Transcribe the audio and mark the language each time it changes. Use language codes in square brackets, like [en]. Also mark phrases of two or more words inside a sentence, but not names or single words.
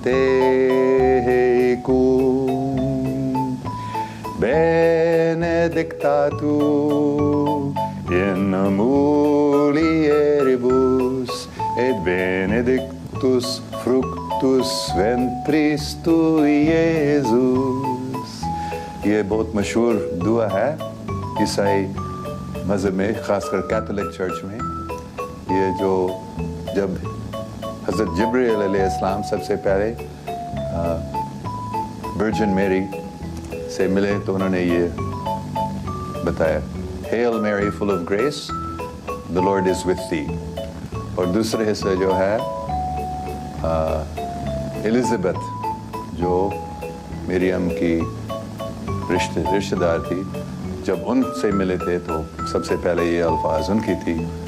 [la] تیکوم benedictato in mulieribus et benedictus fructus ventris tui, Iesus. [ur] یہ بہت مشہور دعا ہے عیسائی مذہب میں، خاص کر کیتھولک چرچ میں. یہ جو جب حضرت جبرائیل علیہ السلام سب سے پہلے ورجن میری سے ملے تو انہوں نے یہ بتایا، [en] Hail Mary full of grace, the Lord is with thee. [ur] اور دوسرے حصہ جو ہے الزبتھ، جو مریم کی رشتہ دار تھی، جب ان سے ملے تھے تو سب سے پہلے یہ الفاظ ان کی تھی،